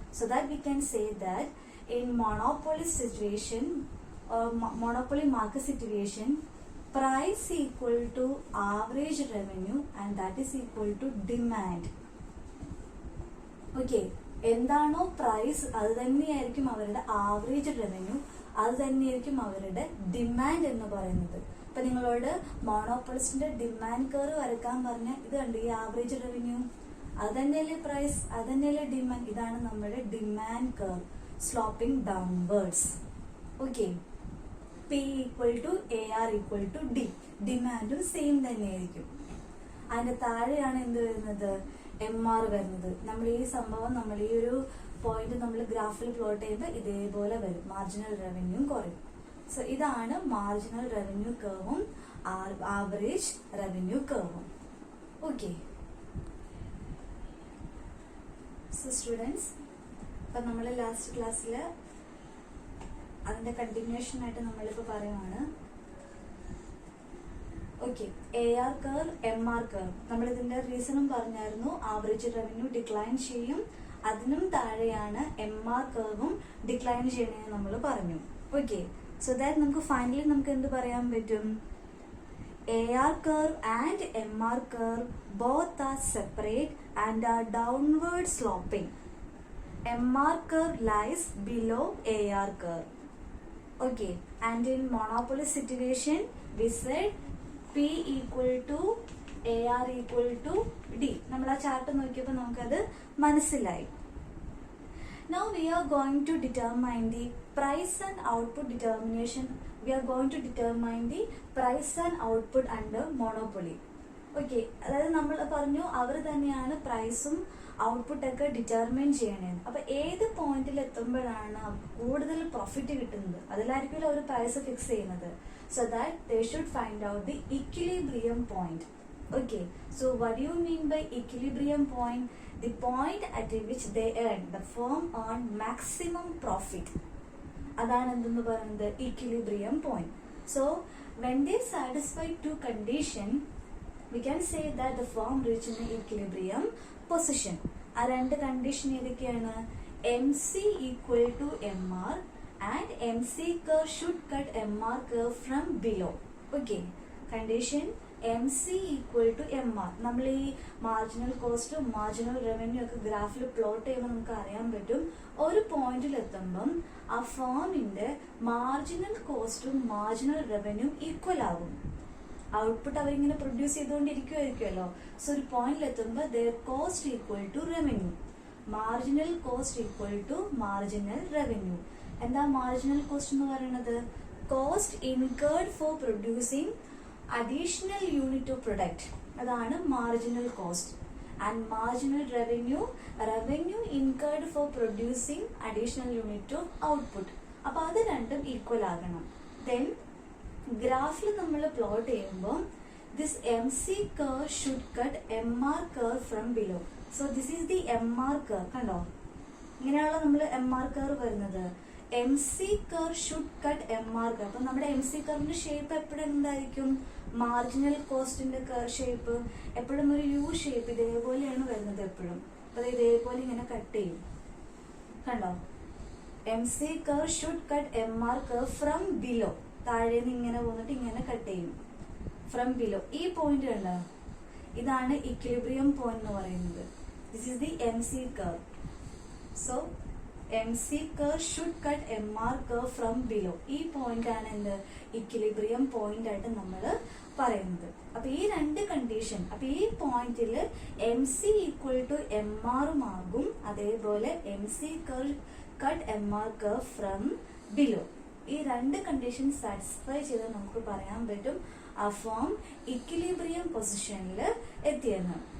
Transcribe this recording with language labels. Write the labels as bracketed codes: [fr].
[en] So that we can say that in monopoly situation or monopoly market situation, price equal to average revenue and that is equal to demand. [ml] Okay, എന്താണോ price അത് തന്നെയായിരിക്കും അവരുടെ average revenue, അത് തന്നെയായിരിക്കും അവരുടെ demand എന്ന് പറയുന്നത്. ഇപ്പൊ നിങ്ങളോട് മോണോപോളിസ്റ്റിന്റെ ഡിമാൻഡ് കർവ് വരക്കാൻ പറഞ്ഞാൽ ഇത് കണ്ടു, ഈ ആവറേജ് റവന്യൂ അത് തന്നെയല്ലേ പ്രൈസ്, അത് തന്നെയല്ലേ ഡിമാൻഡ്. ഇതാണ് നമ്മുടെ demand curve [en] sloping downwards. Okay, P equal to AR equal to D. [ml] ഡിമാൻഡും സെയിം തന്നെയായിരിക്കും. അതിന്റെ താഴെയാണ് എന്ത് വരുന്നത്, MR വരുന്നത്. നമ്മൾ ഈ സംഭവം നമ്മൾ ഈ ഒരു പോയിന്റ് നമ്മൾ ഗ്രാഫിൽ പ്ലോട്ട് ചെയ്യുമ്പോൾ ഇതേപോലെ വരും, മാർജിനൽ റവന്യൂ കുറയും. സോ ഇതാണ് marginal revenue കർവും average revenue കർവും. Okay, so students, അപ്പൊ നമ്മൾ ലാസ്റ്റ് ക്ലാസ്സിൽ അതിന്റെ കണ്ടിന്യൂഷൻ ആയിട്ട് നമ്മളിപ്പോ പറയുവാണ്. Okay, AR curve, MR curve, നമ്മൾ ഇതിന്റെ റീസണും പറഞ്ഞായിരുന്നു. ആവറേജ് റവന്യൂ ഡിക്ലൈൻ ചെയ്യും, അതിനും താഴെയാണ് MR കർവും ഡിക്ലൈൻ ചെയ്യണമെന്ന് നമ്മൾ പറഞ്ഞു. [en] okay, so that [ml] നമുക്ക് ഫൈനലി നമുക്ക് എന്ത് പറയാൻ പറ്റും, [en] AR curve and MR curve both are separate and are downward sloping. MR curve lies below AR curve. Okay, and in monopoly situation we said P equal to AR equal to D. [ml] നമ്മൾ ആ chart നോക്കിയപ്പോൾ നമുക്കത് മനസ്സിലായി. [en] Now we are going to determine the price and output determination. We are going to determine the price and output under monopoly. [ml] Okay, അതായത് നമ്മൾ പറഞ്ഞു അവർ തന്നെയാണ് പ്രൈസും ഔട്ട്പുട്ട് ഒക്കെ ഡിറ്റർമൈൻ ചെയ്യണേന്ന്. അപ്പൊ ഏത് പോയിന്റിൽ എത്തുമ്പോഴാണ് കൂടുതൽ പ്രോഫിറ്റ് കിട്ടുന്നത് അതിലായിരിക്കും അവർ പ്രൈസ് ഫിക്സ് ചെയ്യുന്നത്. [en] So that they should find out the equilibrium point. Okay, so what do you mean by equilibrium point? The point at which they earn, the firm earn maximum profit. [ml] അതാണ് എന്തെന്ന് പറയുന്നത്, [en] equilibrium point. So when they satisfy two condition, we can say that the firm reach in the equilibrium position. [ml] ആ രണ്ട് condition ഏതൊക്കെയാണ്, [en] MC equal to MR and MC curve should cut MR curve from below. Okay, condition MC equal to MR. [ml] നമ്മൾ ഈ marginal കോസ്റ്റും marginal revenue ഒക്കെ ഗ്രാഫിൽ plot ചെയ്യുമ്പോൾ നമുക്ക് അറിയാൻ പറ്റും, ഒരു പോയിന്റിൽ എത്തുമ്പം ആ ഫേമിന്റെ മാർജിനൽ കോസ്റ്റും മാർജിനൽ റവന്യൂ ഈക്വൽ ആകും. ഔട്ട്പുട്ട് അവരിങ്ങനെ പ്രൊഡ്യൂസ് ചെയ്തുകൊണ്ടിരിക്കുമായിരിക്കുമല്ലോ. സോ ഒരു പോയിന്റിൽ എത്തുമ്പോൾ [en] Their cost equal to revenue. Marginal cost equal to marginal revenue. [ml] എന്താ [en] marginal cost [ml] എന്ന് പറയുന്നത്? [en] cost incurred for producing additional unit of product, [ml] അതാണ് [en] Marginal cost. And marginal revenue, revenue incurred for producing additional unit of output. [ml] അപ്പൊ അത് രണ്ടും equal ആകണം. [en] then [ml] ഗ്രാഫിൽ നമ്മൾ പ്ലോട്ട് ചെയ്യുമ്പോൾ [en] this MC curve should cut MR curve from below. So this is the MR curve. [ml] കണ്ടോ, ഇങ്ങനെയുള്ള നമ്മൾ MR curve വരുന്നത്. [en] MC curve should cut MR curve. [ml] അപ്പൊ നമ്മുടെ MC curveന്റെ ഷേപ്പ് എപ്പോഴും എന്തായിരിക്കും? മാർജിനൽ കോസ്റ്റിന്റെ ഷേപ്പ് എപ്പോഴും ഒരു യു ഷേപ്പ് ഇതേപോലെയാണ് വരുന്നത് എപ്പോഴും. അപ്പൊ ഇതേപോലെ ഇങ്ങനെ കട്ട് ചെയ്യും. കണ്ടോ, [en] MC curve should cut MR curve from below. [ml] താഴേന്ന് ഇങ്ങനെ പോന്നിട്ട് ഇങ്ങനെ കട്ട് ചെയ്യും [en] From below. [ml] ഈ പോയിന്റ് കണ്ടോ, ഇതാണ് ഇക്വിലിബ്രിയം പോയിന്റ് എന്ന് പറയുന്നത്. [en] This is the MC curve. സോ MC curve should cut MR curve from below. [ml] ഈ പോയിന്റ് ആണ് എന്ത്? ഇക്വിലിബ്രിയം പോയിന്റ് ആയിട്ട് നമ്മൾ പറയുന്നത്. അപ്പൊ ഈ രണ്ട് കണ്ടീഷൻ, അപ്പൊ ഈ പോയിന്റിൽ MC ഈക്വൽ ടു MR ആകും, അതേപോലെ [en] MC curve cut MR curve from below. [ml] ഈ രണ്ട് കണ്ടീഷൻ സാറ്റിസ്ഫൈ ചെയ്ത് നമുക്ക് പറയാൻ പറ്റും ആ ഫോം ഇക്വിലിബ്രിയം പൊസിഷനിൽ എത്തിയെന്ന്.